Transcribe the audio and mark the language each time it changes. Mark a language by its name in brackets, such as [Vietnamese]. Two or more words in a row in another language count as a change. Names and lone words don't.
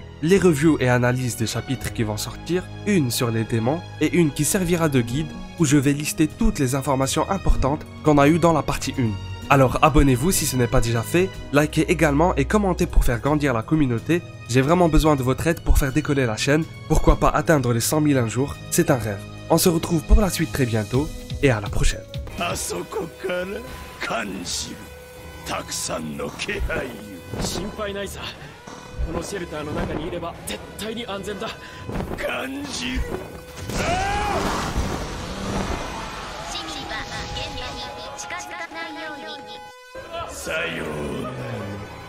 [French] Les reviews et analyses des chapitres qui vont sortir, une sur les démons et une qui servira de guide où je vais lister toutes les informations importantes qu'on a eues dans la partie 1. Alors abonnez-vous si ce n'est pas déjà fait, likez également et commentez pour faire grandir la communauté. J'ai vraiment besoin de votre aide pour faire décoller la chaîne, pourquoi pas atteindre les 100 000 un jour, c'est un rêve. On se retrouve pour la suite très bientôt et à la prochaine. [Japanese] 心配ないさ。このシェルターの中にいれば絶対に安全だ。感じる。シミは現場に近づかないように。さようなら。